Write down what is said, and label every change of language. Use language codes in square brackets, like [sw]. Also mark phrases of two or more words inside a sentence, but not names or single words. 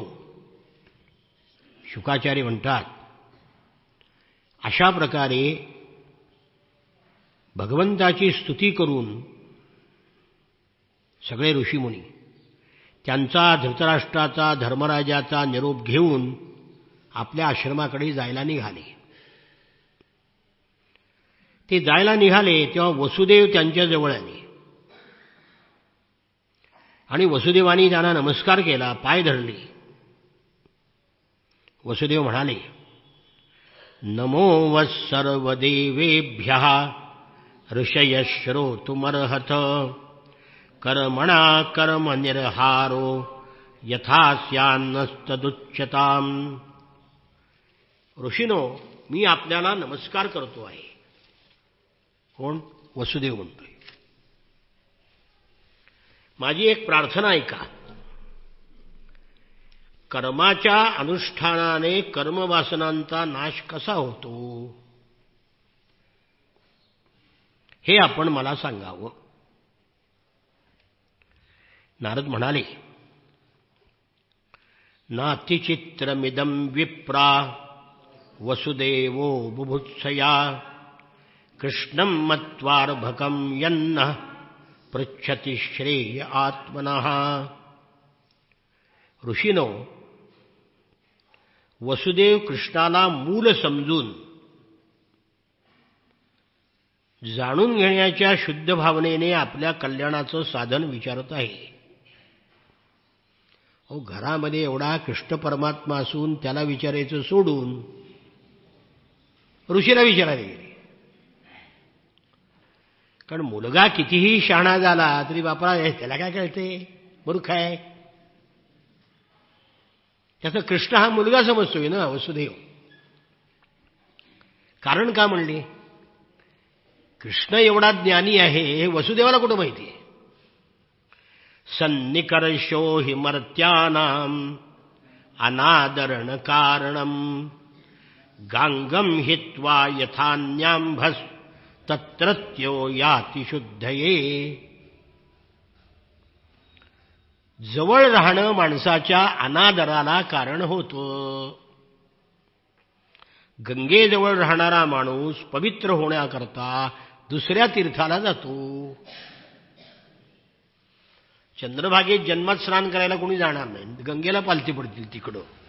[mr] शुकाचार्य म्हणतात, अशा प्रकारे भगवंताची स्तुती करून सगळे ऋषीमुनी त्यांचा, धृतराष्ट्राचा, धर्मराजाचा निरोप घेऊन आपल्या आश्रमाकडे जायला निघाले. ते जायला निघाले तेव्हा वसुदेव त्यांच्याजवळ आले आणि वसुदेवानी त्यांना नमस्कार केला, पाय धरले. वसुदेव म्हणाले, [sa] नमो वः सर्वदेवेभ्यः ऋषयः श्रोतुमर्हत कर्मणा कर्म निर्हारो यथा स्यान्नस्तदुच्यताम्. [mr] ऋषीनो, मी आपल्याला नमस्कार करतो आहे. कोण? वसुदेव म्हणतोय. माझी एक प्रार्थना ऐका. कर्माच्या अनुष्ठानाने कर्मवासनांचा नाश कसा होतो हे आपण मला सांगावं. नारद म्हणाले, [sa] नातिचित्रमिदं विप्रा वसुदेवो बुभुत्सया कृष्णं मत्वार्भकं यन्नः पृच्छति श्रेय आत्मनः. [mr] ऋषीनो, वसुदेव कृष्णाला मूल समजून जाणून घेण्याच्या शुद्ध भावनेने आपल्या कल्याणाचं साधन विचारत आहे. अहो, घरामध्ये एवढा कृष्ण परमात्मा असून त्याला विचारायचं सोडून ऋषीला विचारायला गेले. कारण मुलगा कितीही शहाणा झाला तरी बापा त्याला काय कळते, मूर्ख आहे. त्याचा कृष्ण हा मुलगा समजतोय ना वसुदेव. कारण का म्हणले? कृष्ण एवढा ज्ञानी आहे हे वसुदेवाला कुठं माहिती आहे. [sa] सन्निकर्षो हि मर्त्यानाम अनादरण कारणम गांगम हित्वा यथान्यांभस तत्रत्यो याति शुद्धये. [mr] जवळ राहणं माणसाच्या अनादराला कारण होतं. गंगेजवळ राहणारा माणूस पवित्र होण्याकरता दुसऱ्या तीर्थाला जातो. चंद्रभागेत जन्मात स्नान करायला कोणी जाणार नाही, गंगेला पालती पडतील तिकडं.